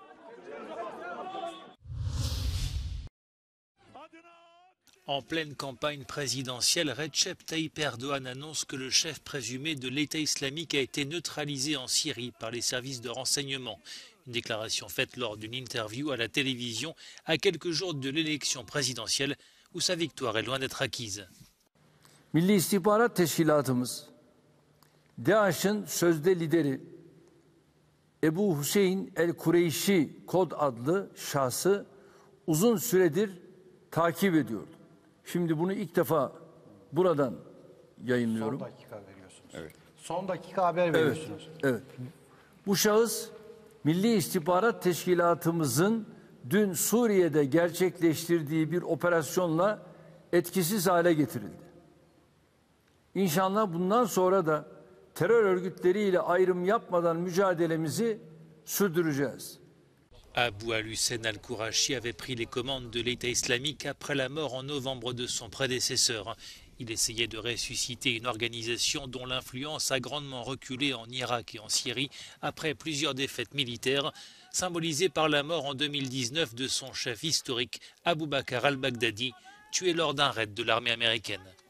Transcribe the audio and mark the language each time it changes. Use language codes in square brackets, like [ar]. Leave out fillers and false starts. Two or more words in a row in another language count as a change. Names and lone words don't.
[fr] En pleine campagne présidentielle, Recep Tayyip Erdogan annonce que le chef présumé de l'État islamique a été neutralisé en Syrie par les services de renseignement. Une déclaration faite lors d'une interview à la télévision à quelques jours de l'élection présidentielle où sa victoire est loin d'être acquise. [tr] Milli İstihbarat Teşkilatımız, DAEŞ'in sözde lideri Ebu Hüseyin el-Kureyşi kod adlı şahsı uzun süredir takip ediyordu. Şimdi bunu ilk defa buradan yayınlıyorum. Son dakika veriyorsunuz. Evet. Son dakika haber veriyorsunuz. Evet. Bu şahıs Milli İstihbarat Teşkilatımızın dün Suriye'de gerçekleştirdiği bir operasyonla etkisiz hale getirildi. İnşallah bundan sonra da terör örgütleriyle ayrım yapmadan mücadelemizi sürdüreceğiz. [fr] Abou al-Hussein al-Kourachi avait pris les commandes de l'État islamique après la mort en novembre de son prédécesseur. Il essayait de ressusciter une organisation dont l'influence a grandement reculé en Irak et en Syrie après plusieurs défaites militaires, symbolisées par la mort en 2019 de son chef historique, Abou Bakr al-Baghdadi, tué lors d'un raid de l'armée américaine.